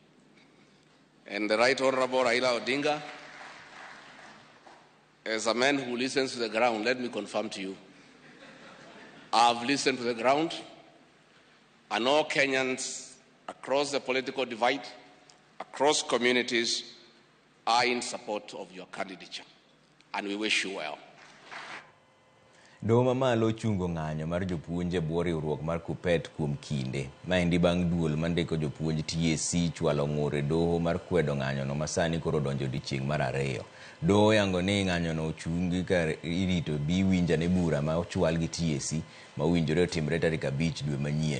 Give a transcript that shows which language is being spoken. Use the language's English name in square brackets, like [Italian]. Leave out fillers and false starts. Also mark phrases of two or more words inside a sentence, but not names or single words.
[English] And the Right Honorable Raila Odinga, as a man who listens to the ground, let me confirm to you, I've listened to the ground, and all Kenyans across the political divide, across communities, are in support of your candidature, and we wish you well. [Luo (Kenya and Tanzania)] Doho mamalo chungo ng'anyo mar jopuonje bwo riwruok mar KUPPET kuom kinde. Maendi bang' duol mandiko jopuonj TSC chwalo ng'ur e doho mar kwedo ng'anyono masani koro donjo odiechieng' mar 2. Doho yango ni ng'anyono ochungi ka irito bi winjane bura ma ochwal gi TSC ma winjore otimre tarik 5 dwe manyien.